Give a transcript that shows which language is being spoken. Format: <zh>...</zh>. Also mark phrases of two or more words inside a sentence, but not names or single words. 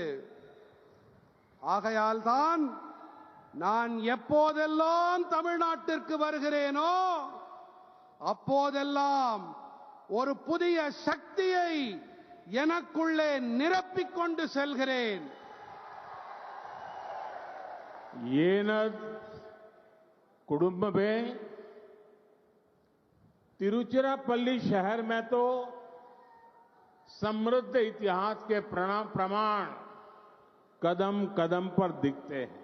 <ta>ஆகையால் தான் நான் எப்போதெல்லாம் தமிழ்நாட்டிற்கு வருகிறேனோ அப்போதெல்லாம் ஒரு புதிய சக்தியை எனக்குள்ளே நிரப்பிக் கொண்டு செல்கிறேன்.</ta> <hi>कुटुंब में तिरुचिरापल्ली शहर में तो समृद्ध इतिहास के प्रमाण कदम कदम पर दिखते हैं।</hi>